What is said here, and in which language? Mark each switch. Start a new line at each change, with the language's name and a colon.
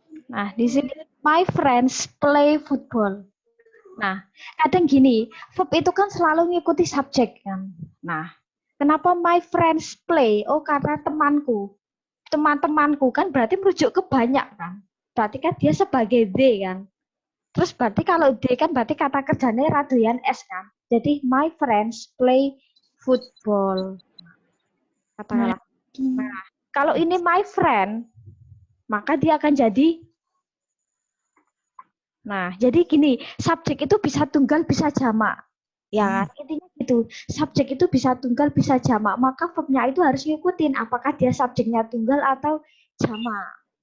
Indonesian: Nah, di sini
English: my friends play football.
Indonesian: Nah, kadang gini, verb itu kan selalu ngikuti subjek kan. Nah, kenapa my friends play? Oh, karena temanku. Teman-temanku kan berarti merujuk ke banyak kan. Berarti kan dia sebagai they kan. Terus berarti kalau they kan berarti kata kerjanya radoyan S kan.
English: Jadi my friends play football.
Indonesian: Katakanlah. Nah, kalau ini my friend, maka dia akan jadi. Nah, jadi gini, subjek itu bisa tunggal, bisa jamak. Ya, intinya gitu. Subjek itu bisa tunggal, bisa jamak. Maka verbnya itu harus ngikutin apakah dia subjeknya tunggal atau jamak.